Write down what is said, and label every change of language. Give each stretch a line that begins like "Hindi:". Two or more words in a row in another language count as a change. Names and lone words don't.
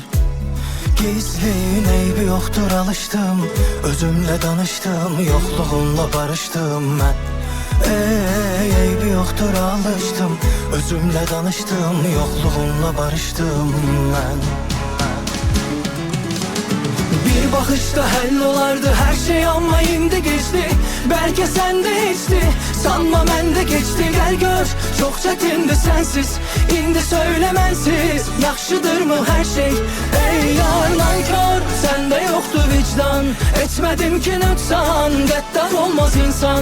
Azerbaijani: Gizlin eybi yoxdur alışdım, özümlə danışdım, yoxluğunla barışdım mən. Eybi yoxdur alışdım, özümlə danışdım, yoxluğunla barışdım mən. Bir bakışta həll olardı her şey ama indi geçti.
Turkish: Belki sende geçti, sanma məndə geçti. Gel gör, çok çetindi sensiz, indi söylemensiz.
Azerbaijani: Yaxşıdır mı her şey?
Turkish: Ey yar nankör, sende yoktu vicdan. Etmedim ki nöksan, qəddar olmaz insan.